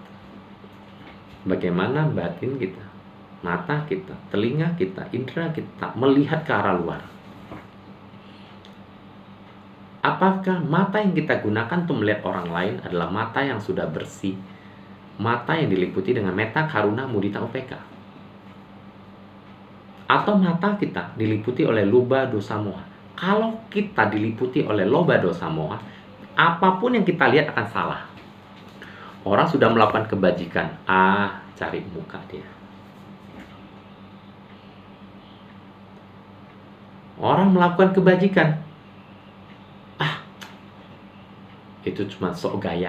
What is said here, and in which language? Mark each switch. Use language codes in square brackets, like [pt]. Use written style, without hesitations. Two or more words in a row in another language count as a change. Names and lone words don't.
[id] Bagaimana batin kita, mata kita, telinga kita, indera kita melihat ke arah luar. Apakah mata yang kita gunakan untuk melihat orang lain adalah mata yang sudah bersih, mata yang diliputi dengan [pi] metta, karuna, mudita, upeka? [id] Atau mata kita diliputi oleh [pi] loba, dosa, moha? [id] Kalau kita diliputi oleh [pi] loba, dosa, moha, [id] apapun yang kita lihat akan salah. Orang sudah melakukan kebajikan, cari muka dia. Orang melakukan kebajikan, itu cuma sok gaya.